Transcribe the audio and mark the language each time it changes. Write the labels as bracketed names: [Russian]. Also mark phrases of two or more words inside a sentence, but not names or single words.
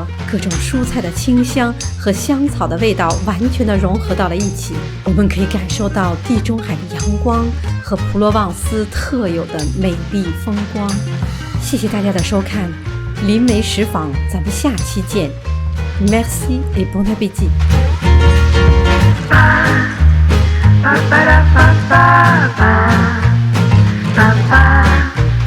[Chinese] 各种蔬菜的清香和香草的味道完全的融合到了一起，我们可以感受到地中海的阳光和普罗旺斯特有的美丽风光。谢谢大家的收看，灵媒食坊，咱们下期见。 [French] Merci et bon appétit. Ba ba da ba ba ba ba ba.